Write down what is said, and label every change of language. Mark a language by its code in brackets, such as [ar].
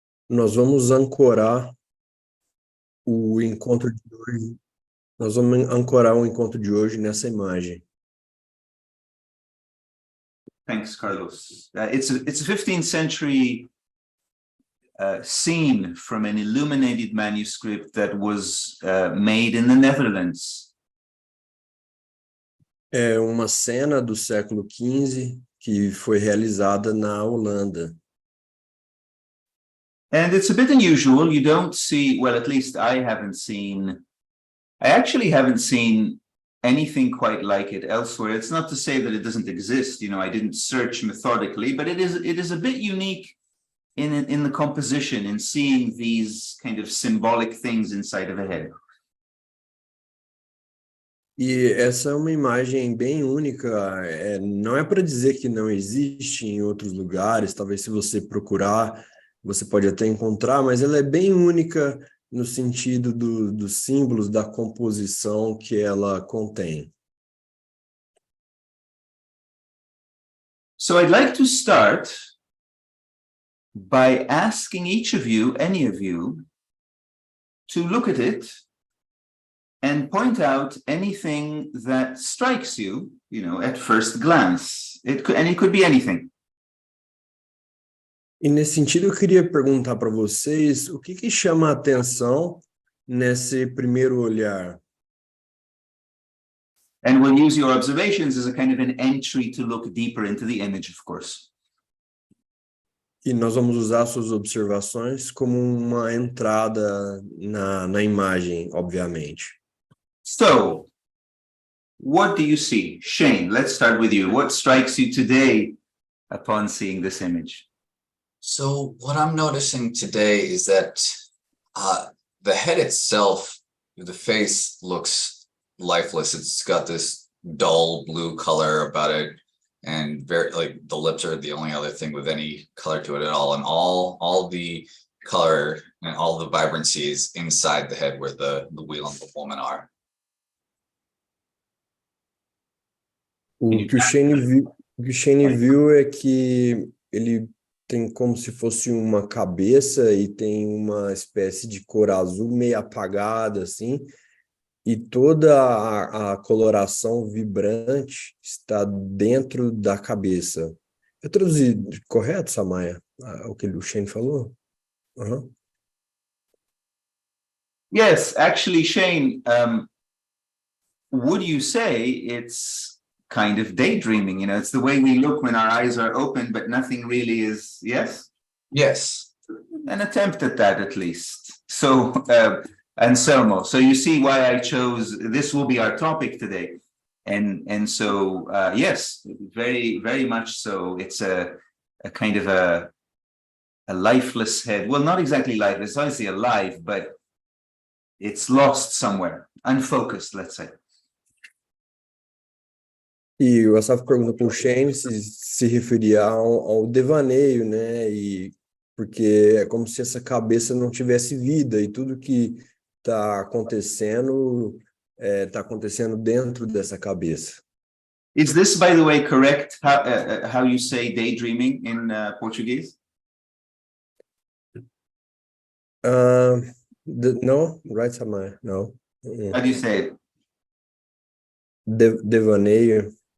[pt] Nós vamos ancorar o encontro de hoje. Nós vamos ancorar o encontro de hoje nessa imagem. [en] Thanks, Carlos. It's a 15th century scene from an illuminated manuscript that was made in the Netherlands. [pt] É uma cena do século XV que foi realizada na Holanda. [en] And it's a bit unusual. You don't see, well, at least I actually haven't seen anything quite like it elsewhere. It's not to say that it doesn't exist. You know, I didn't search methodically, but it is a bit unique in the composition, in seeing these kind of symbolic things inside of a head. [pt] E essa é uma imagem bem única. Não é para dizer que não existe em outros lugares. Talvez se você procurar, você pode até encontrar, mas ela é bem única no sentido dos símbolos, da composição que ela contém. [en] So I'd like to start by asking each of you, any of you, to look at it and point out anything that strikes you, you know, at first glance. It could be anything. [pt] E nesse sentido, eu queria perguntar para vocês o que chama a atenção nesse primeiro olhar. [en] And we'll use your observations as a kind of an entry to look deeper into the image, of course. [pt] E nós vamos usar suas observações como uma entrada na imagem, obviamente. [en] So, what do you see? Shane, let's start with you. What strikes you today upon seeing this image? So what I'm noticing today is that the head itself, the face looks lifeless. It's got this dull blue color about it, and very like the lips are the only other thing with any color to it at all. And all the color and all the vibrancy is inside the head where the wheel and the woman are. [pt] O que o Shane viu é que ele tem como se fosse uma cabeça e tem uma espécie de cor azul meio apagada, assim, e toda a coloração vibrante está dentro da cabeça. Eu traduzi correto, Samaya, o que o Shane falou? Uh-huh. [en] Yes, actually, Shane, would you say it's kind of daydreaming? You know, it's the way we look when our eyes are open, but nothing really is, yes? Yes. An attempt at that, at least. So, Anselmo, so you see why I chose, this will be our topic today. And so, yes, very, very much so. It's a kind of a lifeless head. Well, not exactly lifeless, it's obviously alive, but it's lost somewhere, unfocused, let's say. [pt] E o Asaf pergunta para o Shane se referia ao devaneio, né? E porque é como se essa cabeça não tivesse vida e tudo que está acontecendo dentro dessa cabeça. [en] Is this, by the way, correct how you say daydreaming in Portuguese? No, right, Samaya? No. How do you say it? [pt] Devaneio.